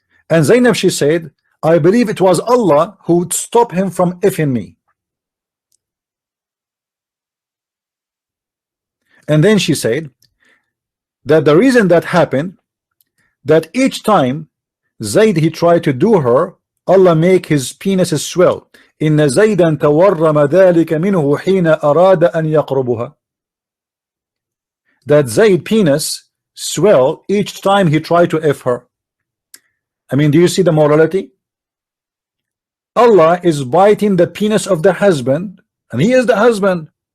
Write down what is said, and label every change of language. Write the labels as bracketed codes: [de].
[en] And Zainab she said, I believe it was Allah who would stop him from Fing me. And then she said that the reason that happened, that each time Zaid he tried to do her, Allah make his penis swell. [ar] إن زيدا تورم ذلك منه حين أراد أن يقربها. [en] That Zaid penis swell each time he tried to F her. I mean, do you see the morality? Allah is biting the penis of the husband, and he is the husband.